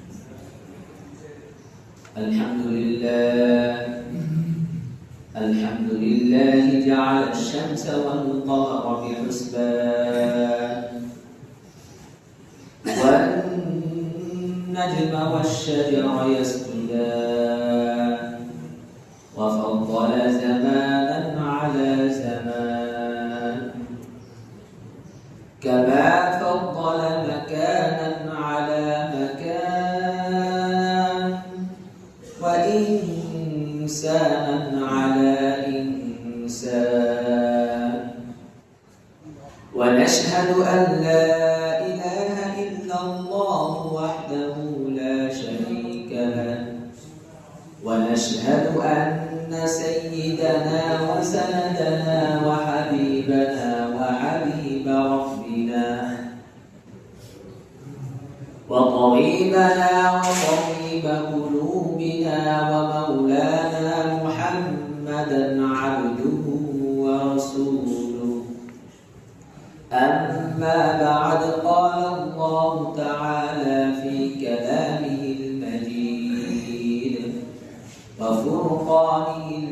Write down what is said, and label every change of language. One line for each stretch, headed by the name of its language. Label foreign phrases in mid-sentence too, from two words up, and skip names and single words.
Arabic: الحمد لله جعل الشمس والقمر بحسبان والنجم والشجر يسجدان وفضل زمانا على زمان كما فضل مكانا على مكان وإنسانا على إنسان ونشهد أن لا إله إلا الله وحده لا شريك له ونشهد أن سيدنا وسندنا وحبيبنا وحبيب ربنا وطبيبنا وطبيب قلوبنا ومولانا محمدا عبده ورسوله أما بعد قال الله تعالى في كلامه المجيد وفرقانه